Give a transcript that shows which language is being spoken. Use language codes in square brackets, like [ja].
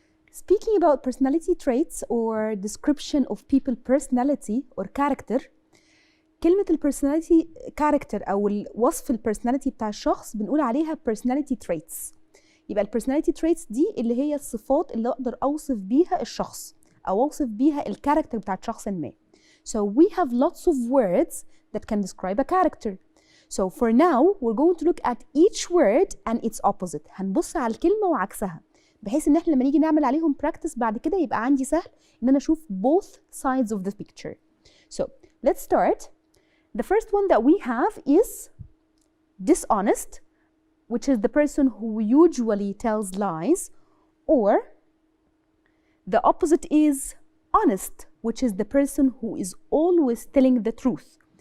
[en] Speaking about personality traits or description of people personality or character, كلمة personality character أو الوصف personality [ar] بتاع الشخص بنقول عليها [en] personality traits. [ar] يبقى personality traits دي اللي هي الصفات اللي أقدر أوصف بيها الشخص أو أوصف بيها الكاركتر بتاع شخص ما. [en] So we have lots of words that can describe a character. So for now we're going to look at each word and its opposite. [ar] هنبص على الكلمة وعكسها بحيث إن إحنا لما نيجي نعمل عليهم practice بعد كده يبقى عندي سهل إن أنا أشوف [en] both sides of the picture. So let's start. The first one that we have is dishonest, which is the person who usually tells lies, or the opposite is honest, which is the person who is always telling the truth.